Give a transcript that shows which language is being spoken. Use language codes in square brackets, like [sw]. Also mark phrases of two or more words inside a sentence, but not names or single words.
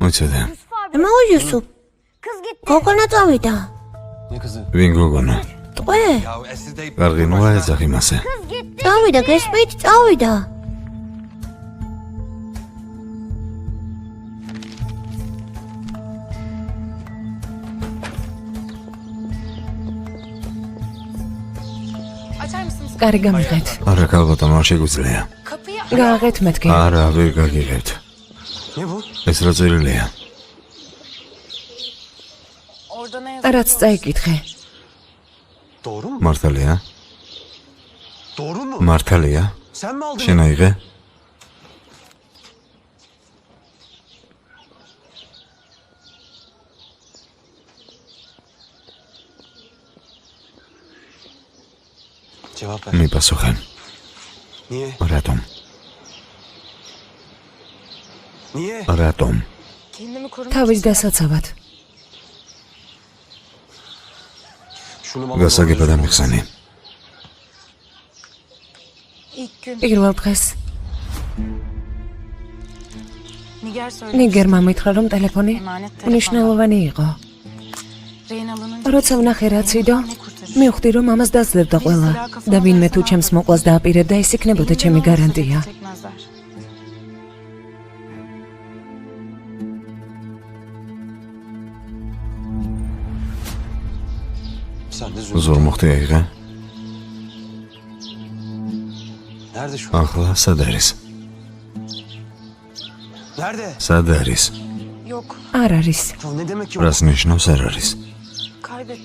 [ka] მოიცადე. მაო იუსუფ. გოგონა წავიდა. [tr] Ne kızı? [ka] ვინ გოგონა? ტყვე. [tr] Ya esir deyip [ka] კარგი, ნუ აეძახ იმასე. წავიდა, გესმით, წავიდა. [tr] Açar mısınız? [ka] კარი გამიღეთ. არა, ქალბატონო, არ შეგვიძლია. [tr] Kapıyı [ka] გააღეთ მეთქე. არა, ვერ გაგიღებთ. [tr] Ne bu? [ka] ეს რა წერილია? [tr] orada ne yazıyor? [ka] რაც წაიკითხე. [tr] Doğru mu? [ka] მართალია? [tr] Doğru mu? [ka] მართალია? [tr] Sen mi aldın? [ka] შენ აიღე? [tr] Cevap ver. [ka] მიპასუხე. [tr] Niye? [ka] რატომ? [tr] Niye? [ka] რატომ? [tr] Kendimi korumak [ka] თავის დასაცავად. [tr] Şunu bana [ka] გასაგებად [tr] doğru [ka] ამიხსენი. [tr] ilk gün [ka] პირველ დღეს [tr] Niger söyledi. [ka] ნიგერმა მითხრა რომ ტელეფონი მნიშვნელოვანი იყო. [tr] Rehin alınınca [ka] როცა ვნახე რაც იდო, [tr] ne kurtarır? [ka] მივხვდი რომ ამას დაძლებდა ყველა და ვინმე თუ ჩემს მოკლას დააპირებდა, ის იქნებოდა ჩემი გარანტია. [tr] Çekmezler. Sen de Zümrüt. [ka] ზურმუხტი აიღე? [tr] Nerede şu an? [ka] ახლა სად არის? [tr] Nerede? [ka] სად არის? [tr] Yok. [ka] არ არის. [tr] Ya ne demek yok? [ka] რას ნიშნავს არ არის? [tr] Kaybettim.